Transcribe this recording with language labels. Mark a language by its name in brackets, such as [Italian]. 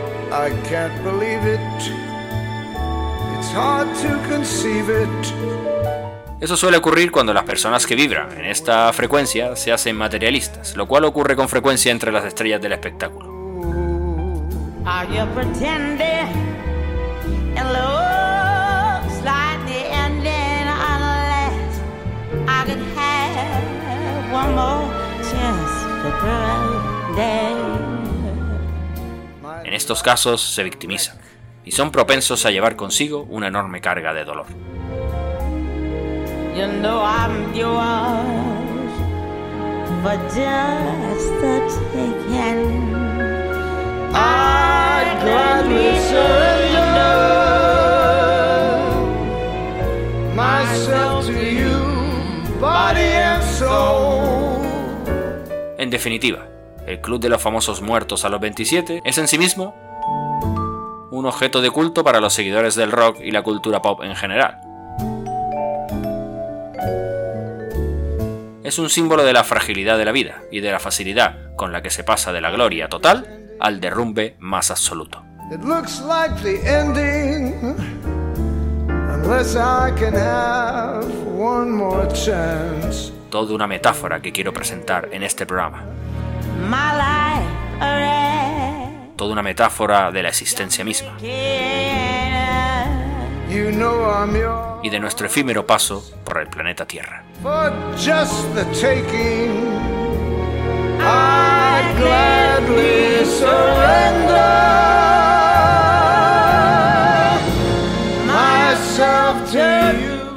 [English] I can't believe it. It's hard to conceive it. [Spanish] Eso suele ocurrir cuando las personas que vibran en esta frecuencia se hacen materialistas, lo cual ocurre con frecuencia entre las estrellas del espectáculo. [English] Are you pretending? It looks like the ending, unless I could have one more chance to burn down. [Spanish] En estos casos se victimizan y son propensos a llevar consigo una enorme carga de dolor. [English] You know I'm yours, but just a taking. I'd gladly surrender myself to you, body and soul. [Spanish] En definitiva, el club de los famosos muertos a los 27 es en sí mismo un objeto de culto para los seguidores del rock y la cultura pop en general. Es un símbolo de la fragilidad de la vida y de la facilidad con la que se pasa de la gloria total al derrumbe más absoluto. [English] It looks like the ending, unless I can have one more chance. [Spanish] Toda una metáfora que quiero presentar en este programa. [English] My life already. [Spanish] Toda una metáfora de la existencia misma. [English] You know I'm yours. [Spanish] Y de nuestro efímero paso por el planeta Tierra. [English] For just the taking, I'd gladly surrender myself to you.